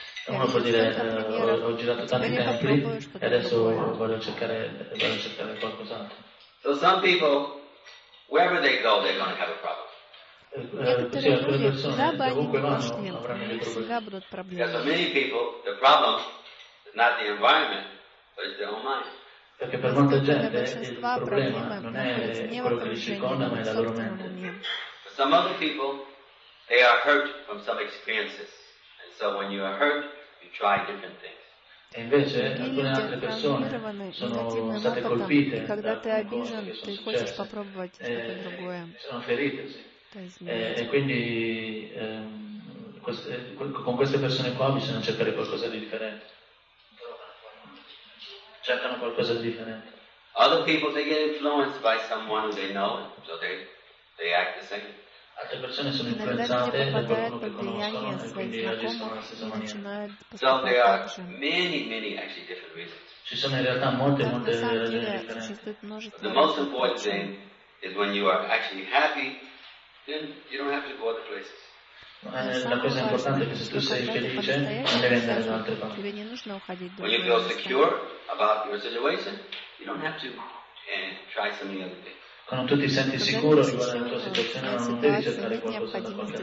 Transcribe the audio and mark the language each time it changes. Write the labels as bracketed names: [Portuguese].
[Italian] Uno può dire, ho girato tanti templi e adesso voglio cercare qualcos'altro. [English] So some people, wherever they go, they're going to have a problem. [Russian] Некоторые люди, куда бы они ни пошли, у них всегда будут проблемы. [English] Because for many people, the problem is not the environment, but it's their own mind. [Italian] Perché per molta gente il problema non è quello che li circonda, ma è la loro mente. [English] For some other people, they are hurt from some experiences, and so when you are hurt, you try different things. [Italian] E invece alcune altre persone sono state colpite. [Russian] E когда ты обижен, ты хочешь попробовать что-то другое. [Italian] Sono ferite, sì. E quindi con queste persone qua bisogna cercare qualcosa di differente. Cercano qualcosa di differente. Other people they get influenced by someone they know, so they act the same. Altre persone sono influenzate da qualcuno che conoscono e quindi agiscono alla stessa maniera. So there are many actually different reasons. Ci sono in realtà molte ragioni differenti. But [English] the most important thing is when you are actually happy. Then you don't have to go other places. [Italian] La cosa importante è che se tu sei felice, non devi andare da altre parti. [English] When you feel secure about your situation, you don't have to and [Italian] Quando tu ti senti sicuro riguardo alla tua situazione, non devi cercare qualcosa da qualche